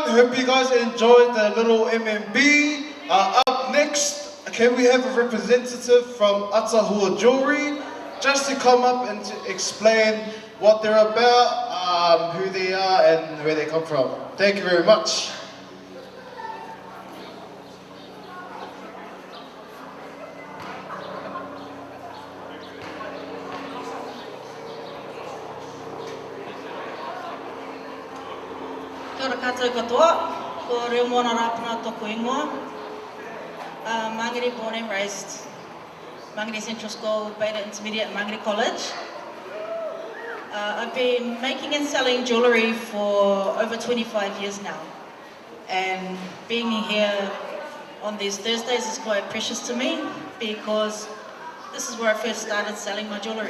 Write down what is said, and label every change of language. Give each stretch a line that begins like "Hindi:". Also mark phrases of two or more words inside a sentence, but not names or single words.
English: Hope you guys enjoyed the little MMB. Up next, can we have a representative from Atahua Jewelry just to come up and to explain what they're about, who they are, and where they come from. Thank you very much.
Māori: Kia ora koutou katoa, ko reo moana rāpuna toko ingoa.
English: Mangere born and raised. Mangere Central School, Beta Intermediate, Mangere College. I've been making and selling jewellery for over 25 years now. And being here on these Thursdays is quite precious to me because this is where I first started selling my jewellery.